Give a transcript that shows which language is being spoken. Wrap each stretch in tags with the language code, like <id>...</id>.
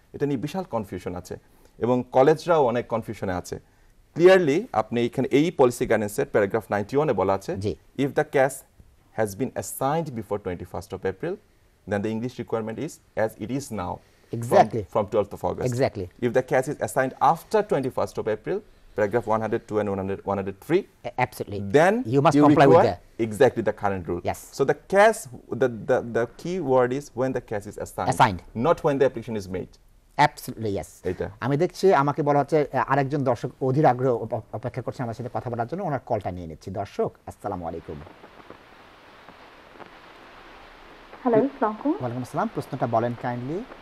<bn>এটা নিয়ে বিশাল কনফিউশন আছে, এবং কলেজরাও অনেক কনফিউশনে আছে। ক্লিয়ারলি আপনি এখানে এই পলিসি গাইডেন্সের প্যারাগ্রাফ 91 এ বলা আছে,</bn> <en>If the cash has been assigned before 21st of April, then the English requirement is as it is now. Exactly. From 12th of August. Exactly. If the case is assigned after 21st of April, paragraph 102 and 103, absolutely, then you must comply with that. Exactly the current rule. Yes. So the case, the key word is when the case is assigned, not when the application is made. Absolutely yes.</en> <bn>আমি দেখছি আমাকে বলা হচ্ছে আরেকজন দর্শক অধীর আগ্রহ অপেক্ষা করছে আমার সাথে কথা বলার জন্য, ওনার কলটা নিয়ে নিচ্ছি। দর্শক আসসালামু আলাইকুম। হ্যালো, আসসালামু আলাইকুম। ওয়ালাইকুম আসসালাম, প্রশ্নটা বলেন কাইন্ডলি।</bn>